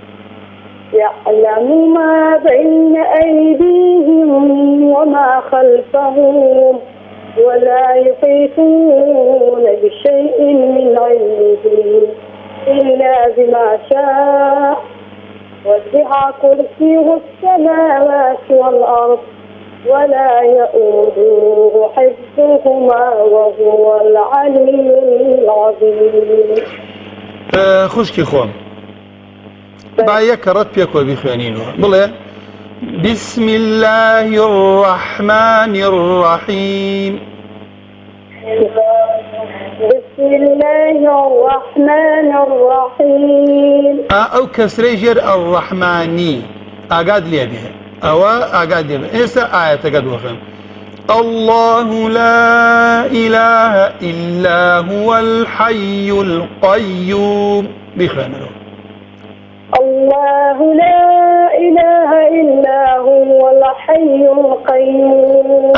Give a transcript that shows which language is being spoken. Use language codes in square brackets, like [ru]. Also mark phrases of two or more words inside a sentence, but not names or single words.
[ar] يعلم ما بين أيديهم وما خلفهم ولا يحيطون بشيء من علمه إلا بما شاء وسع كرسيه السماوات والأرض ولا يؤوده حفظهما وهو العلي العظيم. [ckb] خوشکی خۆم با یەک ڕەت پێکۆ بیخوێنینەوە بڵێ [ar] بسم الله الرحمن الرحيم. بسم الله الرحمن الرحيم. [ckb] ئەو کەسرەی ژێر الرحمانی ئاگاد لێ بێ ئەوە ئاگاد لێ بێ. ئێستا ئاەتەکە دۆخم [ar] الله لا إله إلا هو الحي القيوم. بخوێنەوە الله لا إله إلا هو الحي القيوم.